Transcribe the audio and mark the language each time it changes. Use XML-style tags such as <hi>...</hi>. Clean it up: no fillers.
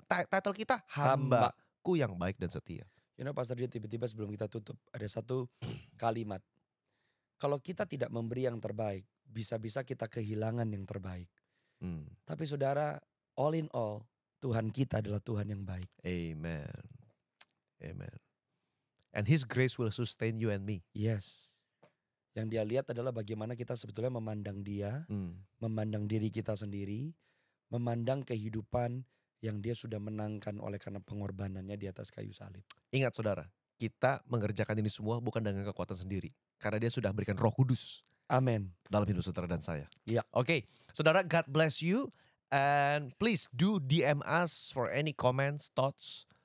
<id>Title kita hambaku yang baik dan setia.</id> <en>You know</en> <id>Pastor Dio, tiba-tiba sebelum kita tutup ada satu kalimat. Kalau kita tidak memberi yang terbaik, bisa-bisa kita kehilangan yang terbaik. Tapi saudara,</id> <en>all in all,</en> <id>Tuhan kita adalah Tuhan yang baik. Amen. Amen.</id> <en>And His grace will sustain you and me. Yes.</en> <id>Yang dia lihat adalah bagaimana kita sebetulnya memandang dia, memandang diri kita sendiri, memandang kehidupan yang dia sudah menangkan oleh karena pengorbanannya di atas kayu salib. Ingat saudara, kita mengerjakan ini semua bukan dengan kekuatan sendiri. Karena dia sudah berikan Roh Kudus. Amin. Dalam hidup saudara dan saya. Ya. Oke, saudara,</id> <en>God bless you. And please do DM us for any comments, thoughts.</en>